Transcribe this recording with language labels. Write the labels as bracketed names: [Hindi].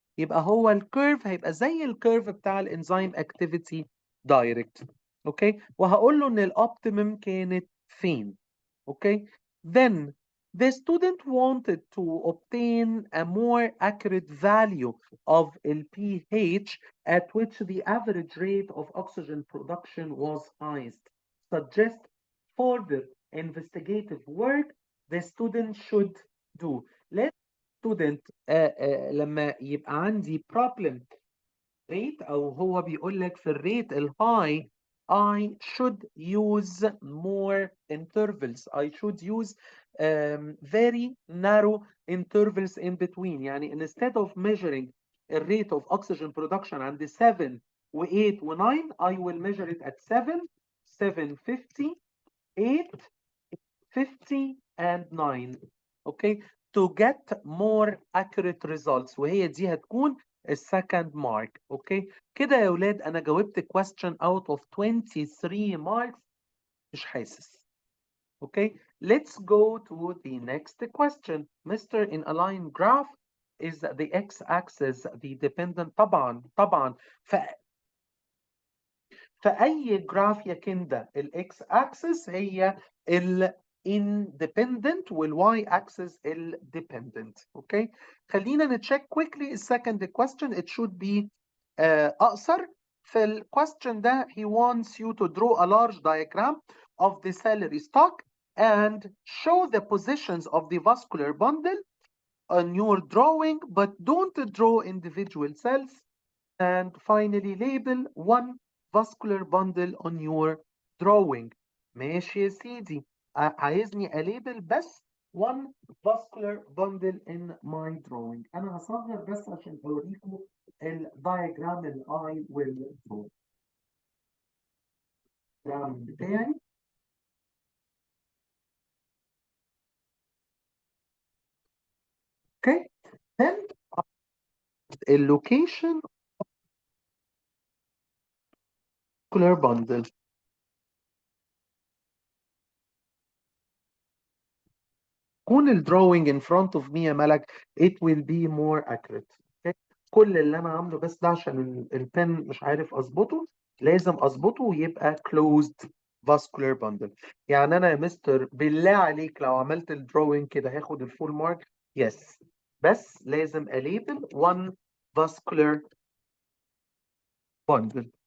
[Arabic] يبقى هو الكيرف هيبقى زي الكيرف بتاع الانزيم [English] activity direct. [Arabic] اوكي وهقول له ان الاوبتيمم كانت فين. [English] Okay then the student wanted to obtain a more accurate value of the pH at which the average rate of oxygen production was highest. Suggest further investigative work the student should do. Let student [Arabic] لما يبقى عندي problem rate او هو بيقول لك في الريت الهاي [English] I should use more intervals. I should use very narrow intervals in between. [Arabic] يعني [English] instead of measuring the rate of oxygen production [Arabic] عند 7 و 8 و 9 [English] I will measure it at 7 750 8 50 and 9. Okay to get more accurate results [Arabic] وهي دي هتكون السكند مارك. اوكي كده يا ولاد انا جاوبت [English] question out of 23 marks [Arabic] مش حاسس. [English] Okay let's go to the next question. Mr. in a line graph is the x-axis the dependent [Arabic] طبعا فأي جراف يا كندا الاكس اكسس هي ال independent والواي اكسس ال dependent. [English] okay [Arabic] خلينا نتشيك [English] quickly the second question. It should be [Arabic] اقصر. في ال question ده [English] he wants you to draw a large diagram of the salary stock and show the positions of the vascular bundle on your drawing, but don't draw individual cells. And finally, label one vascular bundle on your drawing. [Arabic] ماشي يا سيدي. عايزني أليبل بس [English] one vascular bundle in my drawing. [Arabic] أنا هصغر بس عشان أوريكم الدايجرام اللي [English] I will draw. [Arabic] الدايجرام بتاعي. [English] Okay. Then اللوكيشن vascular bundle. [Arabic] كون الدروينج [English] in front of me [Arabic] يا ملك [English] it will be more accurate. Okay. [Arabic] كل اللي انا عامله بس ده عشان البن مش عارف اظبطه، لازم اظبطه ويبقى [English] closed vascular bundle. [Arabic] يعني انا يا مستر بالله عليك لو عملت الدروينج كده هاخد الفول مارك؟ يس، بس لازم اليبل [English] one vascular bundle.